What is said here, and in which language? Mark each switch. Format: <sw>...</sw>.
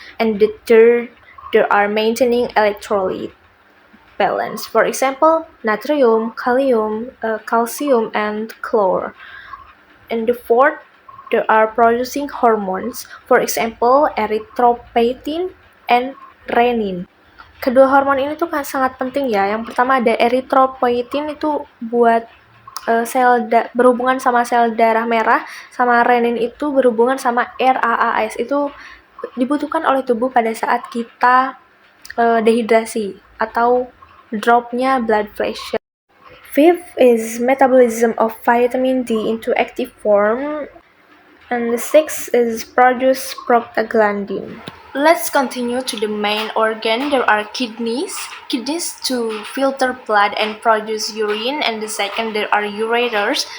<en>And the third, there are maintaining electrolyte balance. For example, natrium, calcium, and chlorine. And the fourth, there are producing hormones. For example, erythropoietin and renin.</en> <id>Kedua hormon ini tuh kan sangat penting ya. Yang pertama ada erythropoietin itu buat berhubungan sama sel darah merah, sama renin itu berhubungan sama RAAS. Itu dibutuhkan oleh tubuh pada saat kita dehidrasi atau dropnya blood pressure.</id> <en>Fifth is metabolism of vitamin D into active form, and the sixth is produce prostaglandin. Let's continue to the main organ. There are kidneys to filter blood and produce urine, and the second there are ureters.</en>